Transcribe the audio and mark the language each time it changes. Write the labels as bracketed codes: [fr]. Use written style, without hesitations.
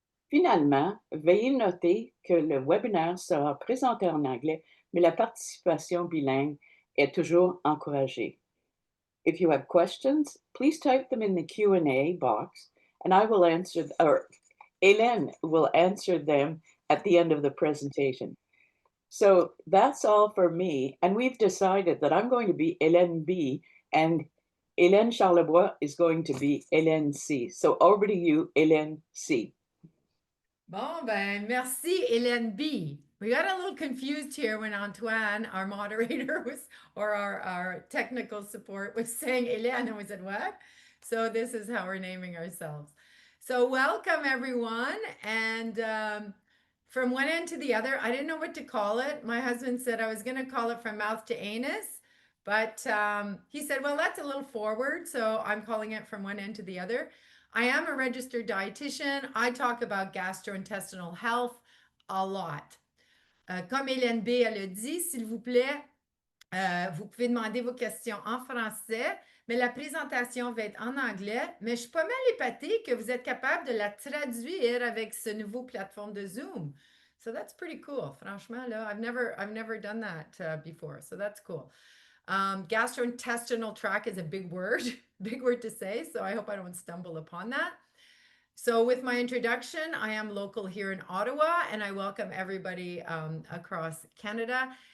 [fr] Finalement, veuillez noter que le webinaire sera présenté en anglais, mais la participation bilingue est toujours encouragée. [en] If you have questions, please type them in the Q&A box and I will answer, or Hélène will answer them at the end of the presentation. So that's all for me. And we've decided that I'm going to be Hélène B and Hélène Charlebois is going to be Hélène C. So over to you, Hélène C. [fr] Bon, ben, merci, Hélène B. [en] We got a little confused here when Antoine, our moderator, or our technical support was saying Hélène, and we said, what? So this is how we're naming ourselves. So welcome, everyone. And from one end to the other, I didn't know what to call it. My husband said I was going to call it from mouth to anus, but he said, well, that's a little forward. So I'm calling it from one end to the other. I am a registered dietitian. I talk about gastrointestinal health a lot. [fr] Comme Hélène B. le dit, s'il vous plaît, vous pouvez demander vos questions en français, mais la présentation va être en anglais. Mais je suis pas mal épatée que vous êtes capable de la traduire avec ce nouveau plateforme de Zoom. [en] So that's pretty cool. [fr] Franchement, là, [en] I've never done that before. So that's cool. Gastrointestinal tract is a big word, big word to say. So I hope I don't stumble upon that. So with my introduction, I am local here in Ottawa and I welcome everybody across Canada.